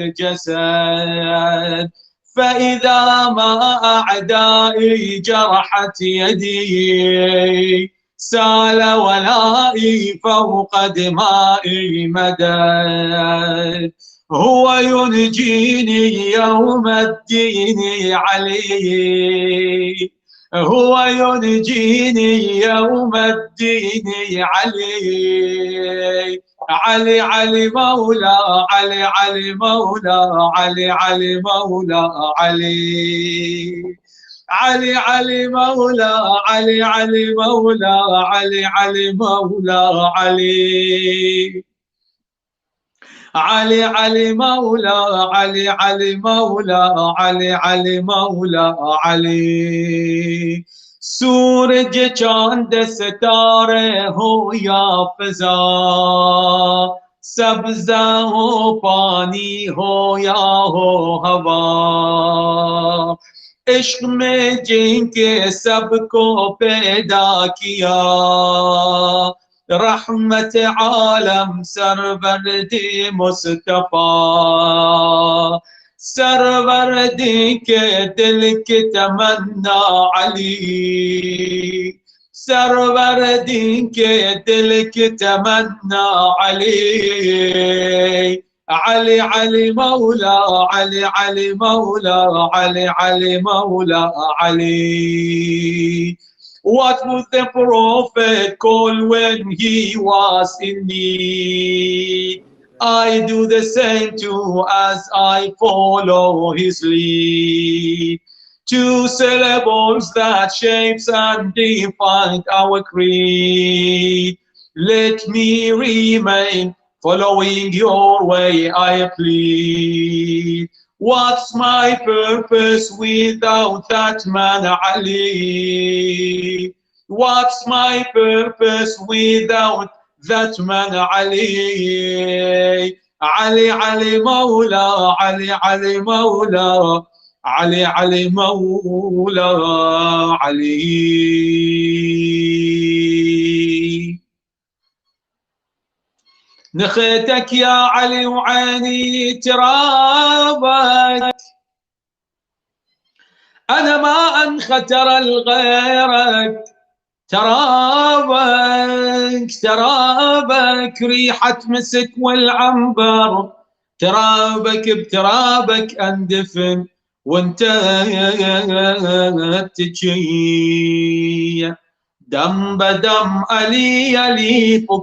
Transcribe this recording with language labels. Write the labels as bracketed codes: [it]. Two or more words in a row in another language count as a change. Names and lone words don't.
[ar] الجسد فإذا ما أعدائي جرحت يدي سال ولائي فوق دمائي مدد هو ينجيني يوم الدين علي هو ينجيني يوم الدين علي علي علي مولا علي علي مولا علي علي مولا علي علي علي مولا علي علي مولا علي علي مولا علي علي علي مولا علي علي مولا علي علي مولا علي [ur] سورج چاند ستارے ہو یا فضا سبزہ ہو پانی ہو یا ہو ہوا عشق میں جن کے سب کو پیدا کیا رحمت عالم سروردی مصطفیٰ سروردی کے دل کی تمنا علی سروردی کے دل کی تمنا علی [ar] علي علي مولا علي علي مولا علي علي مولا علي [en] What would the prophet call when he was in need? I do the same too as I follow his lead. Two syllables that shapes and define our creed. Let me remain following your way, I plead. What's my purpose without that man, Ali? What's my purpose without that man, Ali? [ar] علي، علي، مولى، علي، علي، مولى، علي، علي، مولى، علي. نخيتك يا علي وعيني ترابك أنا ما أنختر الغيرك ترابك ترابك ريحة مسك والعنبر ترابك بترابك أندفن وانت تجي دم بدم علي علي